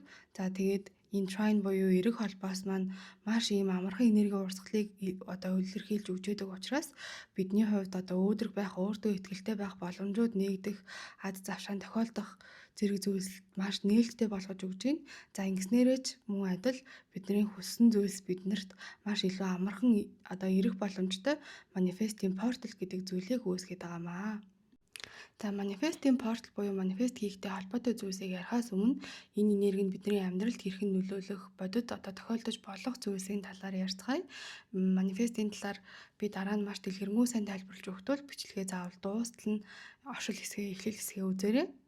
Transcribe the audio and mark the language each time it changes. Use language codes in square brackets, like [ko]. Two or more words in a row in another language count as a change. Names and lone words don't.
[mn] За тэгээд энэ trine буюу эерэг холбоос маань маш ийм амархан энерги урсгалыг одоо илэрхийлж өгч яадаг учраас бидний хувьд одоо өөдрөг байх, өөртөө ихтэй байх боломжууд нэгдэх, ад завшаан тохиолдох зэрэг зүйлс маш нээлттэй болгож өгч байна. За ингэснээрээ ч мөн адил бидний хүссэн зүйлс биднэрт маш илүү амархан одоо ирэх боломжтой [en] manifesting portal [mn] гэдэг зүйлийг үүсгэж байгаамаа. За [en] manifesting portal [mn] буюу манифест хийхтэй холбоотой зүйлсийг ярихаас өмнө энэ энерги нь бидний амьдралд хэрхэн нөлөөлөх, бодит одоо тохиолдож болох зүйлсийн талаар ярьцгаая. Манифестийн талаар би дараа нь маш дэлгэрэнгүй сайн тайлбарлаж өгтөл бичлэгээ заавал дуустал нь оршил хэсгээ, эхлэл хэсгээ үзээрэй.